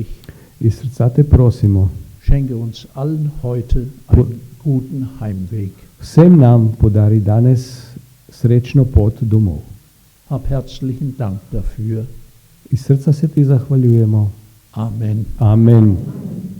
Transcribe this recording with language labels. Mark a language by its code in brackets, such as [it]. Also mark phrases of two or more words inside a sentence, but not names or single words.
[sl] Iz srca te prosimo, [de] schenke uns allen heute einen guten Heimweg. [sl] vsem nam podari danes srečno pot domov. [de] Hab herzlichen Dank dafür. [sl] Iz srca se ti zahvaljujemo. [de] Amen. [sl] Amen.